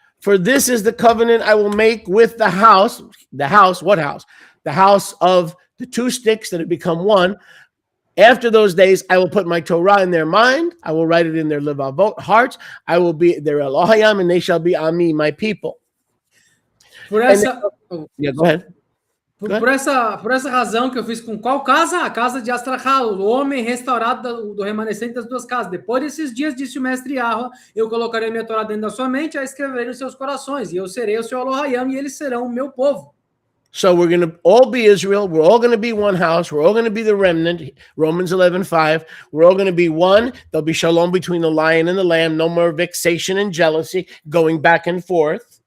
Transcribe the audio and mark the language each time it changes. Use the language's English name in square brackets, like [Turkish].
[English] For this is the covenant I will make with the house, what house? The house of the two sticks that have become one. After those days, I will put my Torah in their mind. I will write it in their livavot hearts. I will be their Elohayim, and they shall be Ami, my people. [Portuguese] Por essa, [English] Yeah, go ahead. [Portuguese] Por essa razão que eu fiz com qual casa? A casa de Astrachal, o homem restaurado do remanescente das duas casas. Depois desses dias, disse o mestre Yahweh, eu colocarei minha Torá dentro da sua mente, a escreverei nos seus corações, e eu serei o seu Elohayim, e eles serão o meu povo. [English] So we're going to all be Israel. We're all going to be one house. We're all going to be the remnant. Romans 11:5. We're all going to be one. There'll be shalom between the lion and the lamb. No more vexation and jealousy going back and forth.